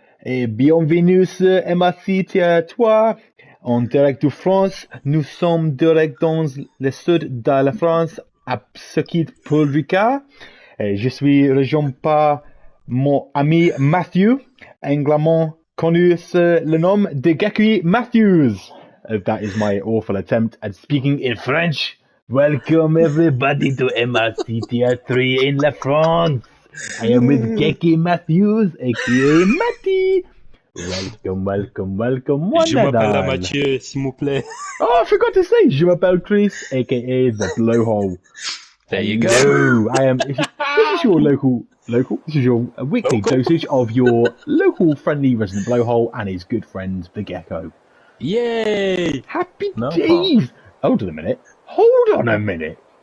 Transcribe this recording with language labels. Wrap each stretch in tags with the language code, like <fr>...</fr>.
<fr>et bienvenue sur MRC Territoire. En direct de France, nous sommes direct dans le sud de la France, à ce qui est Paul Ricard. Je suis rejoint par mon ami Matthew, également connu sous le nom de Gaki Matthews.</fr> <en>That is my awful attempt at speaking in French. Welcome everybody to MRC Theatre in La France. I am with Geki Matthews, aka Matty. Welcome,</en> <fr>Je m'appelle Mathieu, s'il vous plaît.</fr> <en>Oh, I forgot to say,</en> <fr>je m'appelle Chris,</fr> <en>aka the Blowhole. There you go. Hello, this is your local. This is your weekly dosage of your local friendly resident Blowhole and his good friend the Gecko. Yay! Happy days! Hold on a minute.</en>